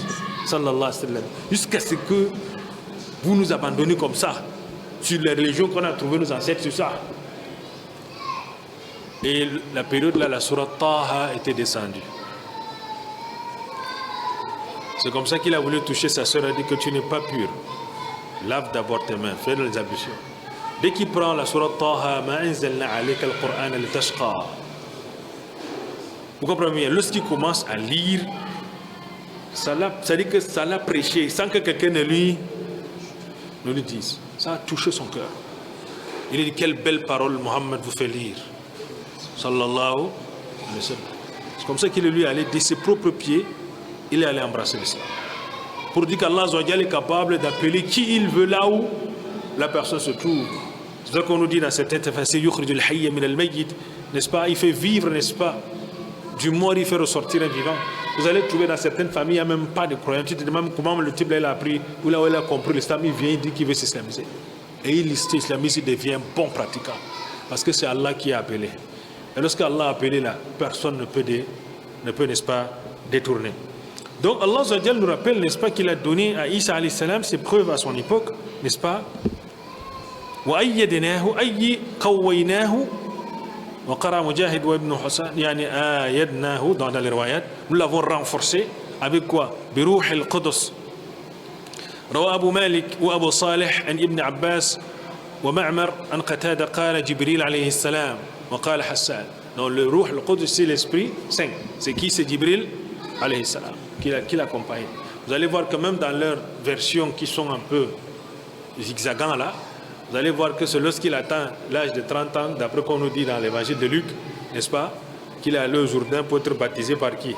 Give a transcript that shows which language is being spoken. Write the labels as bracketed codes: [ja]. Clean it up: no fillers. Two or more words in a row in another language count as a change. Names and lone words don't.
[ar] صلى الله عليه وسلم. [fr] Jusqu'à ce que vous nous abandonnez comme ça, sur les religions qu'on a trouvées nos ancêtres, sur ça. Et la période là, la sourate Taha était descendue. C'est comme ça qu'il a voulu toucher sa soeur. Il a dit que tu n'es pas pur. Lave d'abord tes mains, fais les ablutions. Dès qu'il prend la sourate Taha, [ar] ما أنزلنا عليك القرآن لتشقى. [fr] Vous comprenez bien? Lorsqu'il commence à lire, ça dit que ça l'a prêché sans que quelqu'un ne lui dise. Ça a touché son cœur. Il a dit quelle belle parole Mohammed vous fait lire. [ar] صلى الله عليه وسلم. [fr] C'est comme ça qu'il est lui allé de ses propres pieds, il est allé embrasser l'islam. Pour dire qu'Allah est capable d'appeler qui il veut là où la personne se trouve. C'est ça qu'on nous dit dans certaines tafsir, [ar] يخرج الحي من الميت, [fr] n'est-ce pas? Il fait vivre, n'est-ce pas? Du mort, il fait ressortir un vivant. Vous allez trouver dans certaines familles, il n'y a même pas de croyants. Tu te demandes comment le type là, il a appris, ou là où il a compris l'islam, il vient, il dit qu'il veut s'islamiser. Et il s'islamise, il devient un bon pratiquant. Parce que c'est Allah qui a appelé. Et lorsque Allah a appelé là, personne ne peut, n'est-ce pas, détourner. Donc Allah nous rappelle, n'est-ce pas, qu'il a donné à Isa [ar] عليه السلام [fr] ses preuves à son époque, n'est-ce pas? [ar] وأيدناه أي قويناه وقرأ مجاهد وابن حسن يعني آيدناه [fr] dans les riwayat nous l'avons renforcé avec quoi [ar] بروح القدس روى أبو مالك وأبو صالح عن ابن عباس ومعمر عن قتادة قال جبريل عليه السلام وقال حسان [fr] donc le [ar] روح القدس [fr] c'est l'esprit saint c'est qui c'est Jibril [ar] عليه السلام [fr] qui l'accompagne vous allez voir que même dans leurs versions qui sont un peu zigzagants là vous allez voir que c'est lorsqu'il atteint l'âge de 30 ans, d'après qu'on nous dit dans l'évangile de Luc, n'est-ce pas, qu'il est allé au Jourdain pour être baptisé par qui?